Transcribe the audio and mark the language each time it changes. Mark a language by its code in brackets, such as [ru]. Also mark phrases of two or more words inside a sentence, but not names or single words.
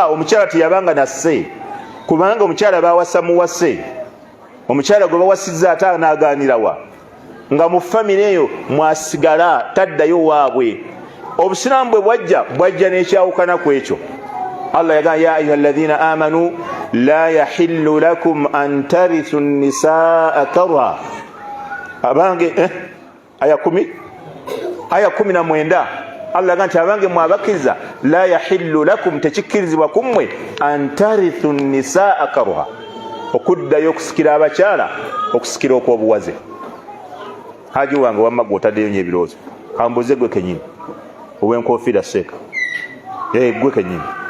[lg] Omukyala teyabanga nasse, kubanga omukyala baawasa muwase. Omukyala gwe bawasizza ate anaagaanirawa, nga mu famire eyo mwasigala, taddayo waabwe. Obusiraamu bwe bwajja n'ekyawukana ku ekyo. [ar] Allah yagamba يا أيها الذين آمنوا لا يحل لكم أن ترثوا النساء كرها. [lg] Abange aya 19 Allah yagamba nti abange mwabakiriza [ar] لا يحل لكم, [lg] tekikkirizibwa kummwe [ar] أن ترثوا النساء كرها, [lg] okuddayo okusikira abakyala, okusikira okw'obuwaze. Haji wange wamma gw'otaddeyo nnyo ebirowoozo, kambuze gwe kennyini ow'enkofiira seeka, gwe kennyini.